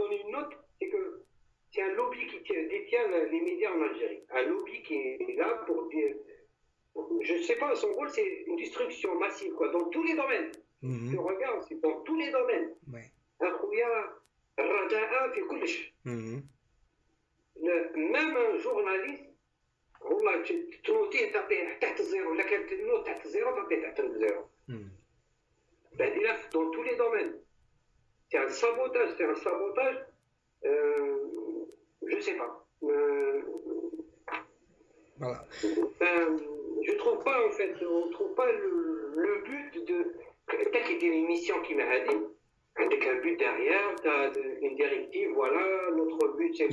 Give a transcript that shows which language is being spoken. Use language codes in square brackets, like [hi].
[fr] note, c'est que c'est un lobby qui détient les médias en Algérie. Un lobby qui est là pour dire, je ne sais pas, son rôle c'est une destruction massive, quoi, dans tous les domaines. Tu regardes, c'est dans tous les domaines. Même un journaliste, [ar] والله تنوتيه تعطيه تحت الزيرو، ولا كانت النوت تحت الزيرو تعطيه تحت الزيرو. [fr] Dans tous les domaines. C'est un sabotage, je sais pas. Voilà. Je trouve pas, en fait, on trouve pas le but de... Peut-être qu'il y a une mission qui m'a dit, avec un but derrière, tu as une directive, voilà, notre but c'est quoi.